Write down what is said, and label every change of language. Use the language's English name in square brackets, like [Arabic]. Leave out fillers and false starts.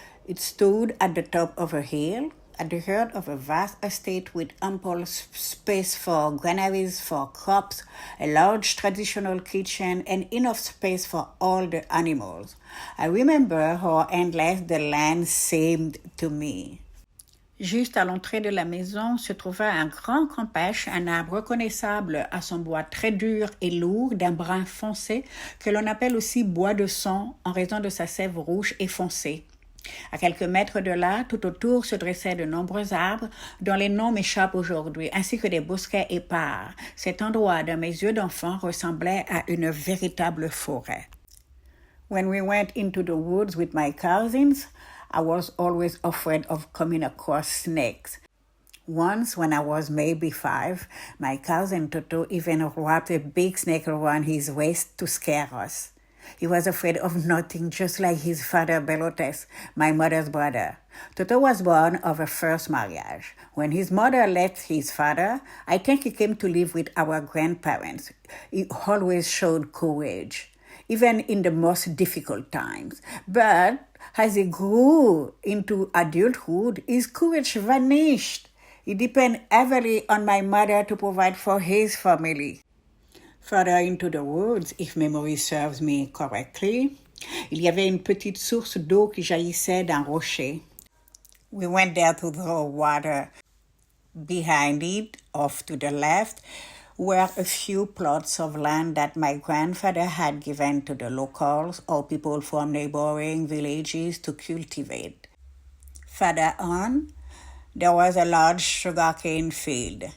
[English] It stood at the top of a hill, at the heart of a vast estate with ample space for granaries for crops, a large traditional kitchen, and enough space for all the animals. I remember how endless the land seemed to me. [French] Juste à l'entrée de la maison se trouvait un grand campèche, un arbre reconnaissable à son bois très dur et lourd d'un brun foncé que l'on appelle aussi bois de sang en raison de sa sève rouge et foncée. À quelques mètres de là, tout autour se dressaient de nombreux arbres dont les noms m'échappent aujourd'hui, ainsi que des bosquets épars. Cet endroit, dans mes yeux d'enfant, ressemblait à une véritable forêt. [English] When we went into the woods with my cousins, I was always afraid of coming across snakes. Once, when I was maybe 5, my cousin Toto even wrapped a big snake around his waist to scare us. He was afraid of nothing, just like his father Belotes, my mother's brother. Toto was born of a first marriage. When his mother left his father, I think he came to live with our grandparents. He always showed courage, even in the most difficult times. But as he grew into adulthood, his courage vanished. He depended heavily on my mother to provide for his family. Further into the woods, if memory serves me correctly, [French] il y avait une petite source d'eau qui jaillissait d'un rocher. [English] We went there to draw water. Behind it, off to the left, were a few plots of land that my grandfather had given to the locals or people from neighboring villages to cultivate. Further on, there was a large sugarcane field.